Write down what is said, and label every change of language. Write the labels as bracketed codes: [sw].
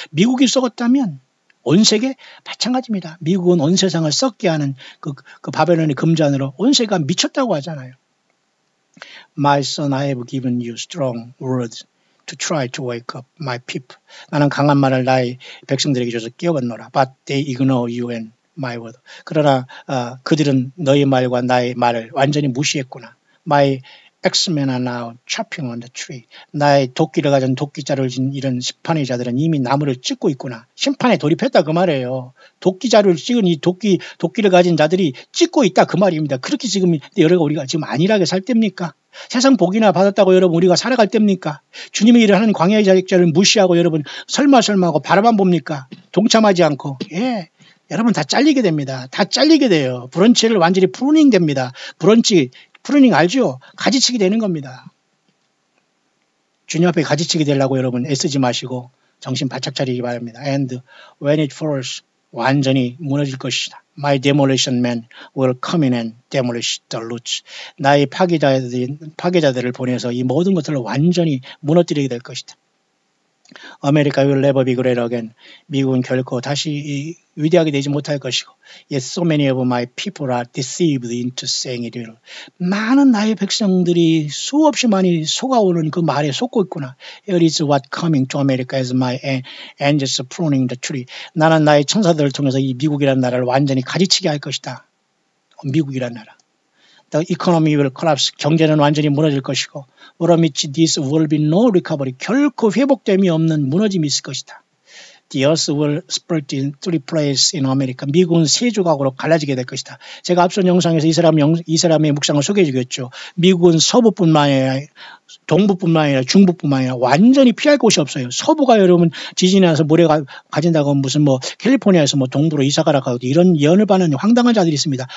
[ko] 미국이 썩었다면 온 세계 마찬가지입니다. 미국은 온 세상을 썩게 하는 그 바벨론의 금잔으로 온 세계가 미쳤다고 하잖아요. [en] My son, I have given you strong words to try to wake up my people. [ko] 나는 강한 말을 나의 백성들에게 줘서 깨워놓으라. [en] But they ignore you and my word. [ko] 그러나 그들은 너의 말과 나의 말을 완전히 무시했구나. [en] My X-men are now chopping on the tree. [ko] 나의 도끼를 가진 도끼자루를 진 이런 심판의 자들은 이미 나무를 찢고 있구나. 심판에 돌입했다 그 말이에요. 도끼자루를 찍은 이 도끼를 가진 자들이 찢고 있다 그 말입니다. 그렇게 지금 여러분 우리가 지금 안일하게 살 때입니까? 세상 복이나 받았다고 여러분 우리가 살아갈 때입니까? 주님의 일을 하는 광야의 자직자를 무시하고 여러분 설마 하고 바라만 봅니까? 동참하지 않고. 예. 여러분 다 잘리게 됩니다. 다 잘리게 돼요. 브런치를 완전히 프루닝 됩니다. 프루닝 알죠? 가지치기 되는 겁니다. 주님 앞에 가지치기 되려고 여러분 애쓰지 마시고 정신 바짝 차리기 바랍니다. [en] And when it falls, [ko] 완전히 무너질 것이다. [en] My demolition men will come in and demolish the roots. [ko] 나의 파괴자들을 보내서 이 모든 것들을 완전히 무너뜨리게 될 것이다. [en] America will never be great again. [ko] 미국은 결코 다시 위대하게 되지 못할 것이고 [en] Yet so many of my people are deceived into saying it will. [ko] 많은 나의 백성들이 수없이 많이 속아오는 그 말에 속고 있구나. [en] Here is what coming to America as my angels pruning the tree. [ko] 나는 나의 천사들을 통해서 이 미국이라는 나라를 완전히 가지치게 할 것이다. 미국이라는 나라. [en] The economy will collapse. [ko] 경제는 완전히 무너질 것이고 [en] from which this will be no recovery. [ko] 결코 회복됨이 없는 무너짐이 있을 것이다. [en] The earth will split in three places in America. [ko] 미국은 세 조각으로 갈라지게 될 것이다. 제가 앞선 영상에서 이 사람의 묵상을 소개해 주겠죠. 미국은 서부뿐만 아니라 동부뿐만 아니라 중부뿐만 아니라 완전히 피할 곳이 없어요. 서부가 여러분 지진이 나서 모래가 가진다고 무슨 뭐 캘리포니아에서 뭐 동부로 이사가라 하고 이런 예언을 받는 황당한 자들이 있습니다.